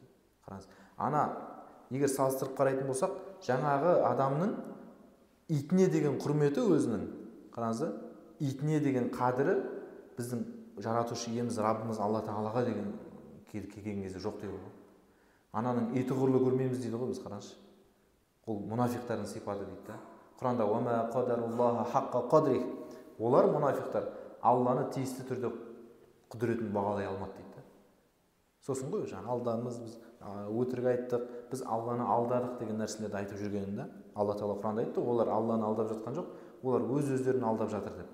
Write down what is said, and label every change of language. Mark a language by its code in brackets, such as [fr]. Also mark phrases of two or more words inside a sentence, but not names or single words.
[kk] Қараңыз, ана егер салыстырып қарайтын болсақ, жаңағы адамның итіне деген құрметі өзінің, қараңыз, итіне деген қадірі біздің жаратушы иеміз Раббымыз Алла Тағалаға деген келген кезде жоқ дейді ғой. Ананың еті құрлы көрмейміз дейді ғой біз, қараңызшы. Ол мұнафиқтардың сипаты дейді да. [ar] Құранда وما قدروا الله حق قدره. [kk] Олар мұнафиқтар Алланы тиісті түрде құдіретін бағалай алмады дейді. Сосын ғой жаңа алдамыз, біз өтірік айттық, біз Алланы алдадық деген нәрселерді айтып жүргенінде Алла Тағала Құранда айтты, олар Алланы алдап жатқан жоқ, олар өз-өздерін алдап жатыр деп.